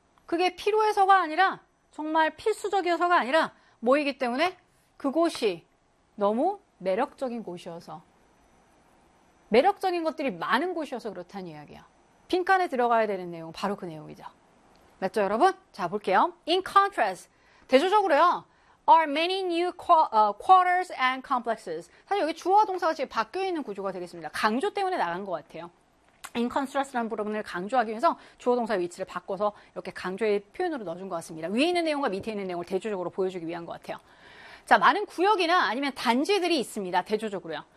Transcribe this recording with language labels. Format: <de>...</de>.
<ko>그게 필요해서가 아니라, 정말 필수적이어서가 아니라, 모이기 때문에 그곳이 너무 매력적인 곳이어서, 매력적인 것들이 많은 곳이어서 그렇다는 이야기야. 빈칸에 들어가야 되는 내용, 바로 그 내용이죠. 맞죠, 여러분? 자, 볼게요.</ko> <en>In contrast,</en> <ko>대조적으로요,</ko> <en>are many new quarters and complexes.</en> <ko>사실 여기 주어와 동사가 지금 바뀌어 있는 구조가 되겠습니다. 강조 때문에 나간 것 같아요. In contrast라는 부분을 강조하기 위해서 주어 동사의 위치를 바꿔서 이렇게 강조의 표현으로 넣어준 것 같습니다. 위에 있는 내용과 밑에 있는 내용을 대조적으로 보여주기 위한 것 같아요. 자, 많은 구역이나 아니면 단지들이 있습니다. 대조적으로요.</ko>